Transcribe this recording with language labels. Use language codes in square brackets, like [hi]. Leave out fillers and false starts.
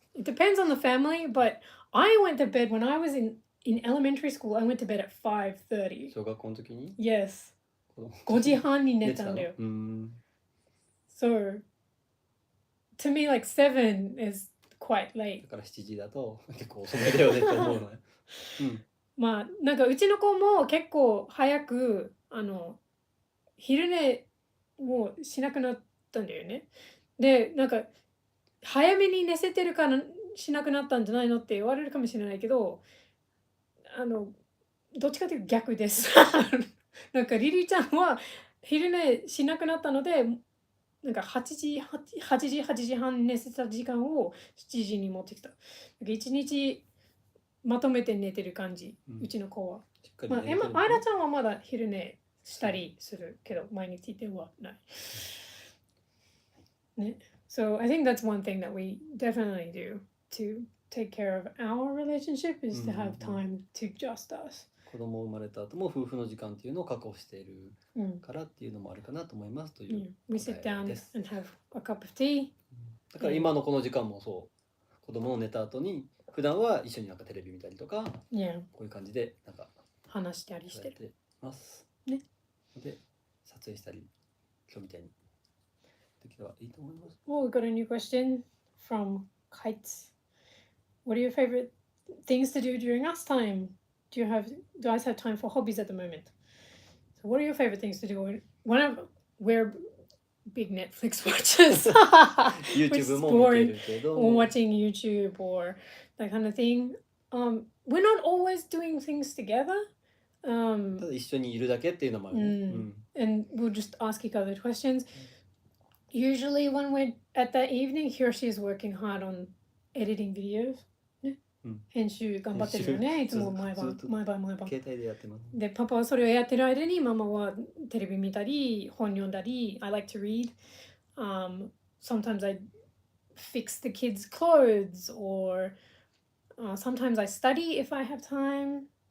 [en] It depends on the family, but I went to bed when I was in elementary school. I went to bed at 5:30. [ja] 小学校の時に？ [en] Yes. [ja] 5時半に寝たんだよ。 [en] So, to me, like 7 is quite late. [ja] だから7時だと結構遅めだよねって思うのね。まあ、なんかうちの子も結構早く昼寝をしなくなったんだよね。で、なんか早めに寝せてるからしなくなったんじゃないのって言われるかもしれないけど、どっちかというと逆です。なんかリリーちゃんは昼寝しなくなったので、なんか8時半寝せた時間を7時に持ってきた。 1日まとめて寝てる感じ、うちの子は。まあ、アイラちゃんはまだ昼寝したりするけど、毎日ではない。ね。 [en] So I think that's one thing that we definitely do to take care of our relationship is to have time to just us. [ja] 子供生まれた後も夫婦の時間っていうのを確保しているからっていうのもあるかなと思いますという。 [en] We sit down and have a cup of tea. [ja] だから今のこの時間もそう、子供の寝た後に普段は一緒になんかテレビ見たりとか、こういう感じでなんか話したりしてる。ます。ね。で、撮影したり今日みたいにできればいいと思います。 [en] Well, we got a new question from Kites. What are your favorite things to do during us time? Do you guys have time for hobbies at the moment? So what are your favorite things to do? We're big Netflix watchers. Which is [ja] YouTube も見て [en] boring. [ja] るけど [en] Or watching YouTube or that kind of thing. We're not always doing things together. [ja] ただ一緒にいるだけっていうのもあるね。 [en] And we'll just ask each other questions. Usually when we're at that evening, he or she is working hard on editing videos. [ja] 編集頑張ってるよね。いつも毎晩。携帯でやってます。で、パパはそれをやってる間にママはテレビ見たり、本読んだり。 [en] I like to read. Sometimes I fix the kids' clothes or sometimes I study if I have time.